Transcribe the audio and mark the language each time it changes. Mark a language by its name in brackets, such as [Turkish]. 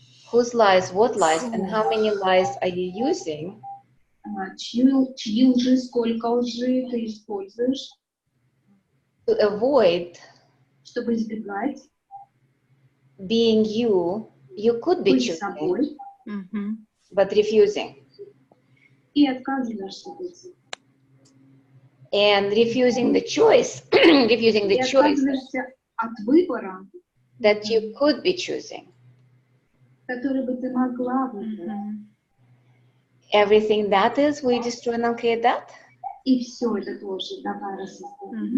[English] Whose lies, what lies, and how many lies are you using? [Russian] Чьи лжи, сколько лжи ты используешь? [English] To avoid [Russian] чтобы избегать [English] being you could be [Russian] быть [English] choosing, [Russian] собой, [English] but refusing. [Russian] И отказываешься быть. [English] And refusing the choice, refusing the [Russian] И [English] choice [Russian] отказываешься от выбора, [English] that you could be choosing. [Russian] который бы ты могла выбрать. [English] Everything that is, we destroy and uncreate that. [Russian] И все это тоже давай рассоздать.